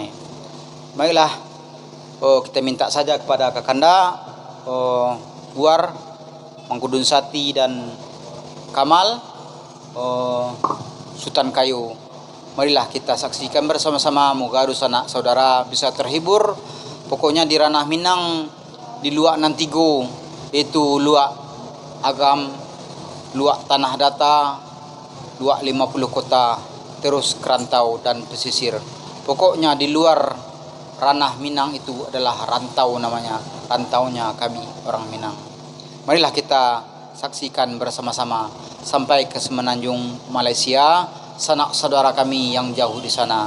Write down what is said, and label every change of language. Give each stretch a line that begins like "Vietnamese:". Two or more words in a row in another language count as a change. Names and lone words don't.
Indonesian: Baiklah, kita minta saja kepada Kakanda Uar, Mangkudun Sati dan Kamal, Sultan Kayu. Marilah kita saksikan bersama-sama, moga sanak saudara bisa terhibur. Pokoknya di Ranah Minang, di luak Nantigo, yaitu luak Agam, luak Tanah Data, luak 50 kota, terus Kerantau dan pesisir. Pokoknya di luar Ranah Minang itu adalah rantau namanya, rantaunya kami orang Minang. Marilah kita saksikan bersama-sama sampai ke Semenanjung Malaysia, sanak saudara kami yang jauh di sana.